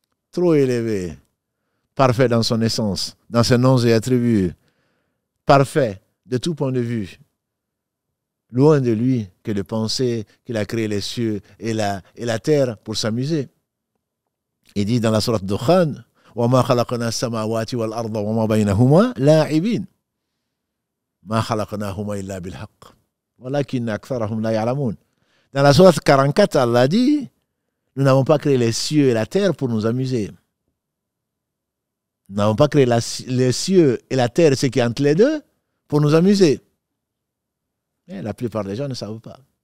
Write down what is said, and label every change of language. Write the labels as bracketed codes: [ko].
[fr] Trop élevé, parfait dans son essence, dans ses noms et attributs, parfait de tout point de vue. Loin de lui que de penser qu'il a créé les cieux et la terre pour s'amuser. Il dit dans la sourate Dukhan, [ar] وَمَا خَلَقْنَا السَّمَاوَاتِ وَالْأَرْضَ وَمَا بَيْنَهُمَا لَاعِبِينَ مَا خَلَقْنَاهُمَا إِلَّا بِالْحَقِّ وَلَكِنَّ أَكْثَرَهُمْ لَا يَعْلَمُونَ. [fr] Dans la sourate 44, Allah dit, nous n'avons pas créé les cieux et la terre pour nous amuser. Nous n'avons pas créé les cieux et la terre, ce qui est entre les deux, pour nous amuser. Mais la plupart des gens ne savent pas.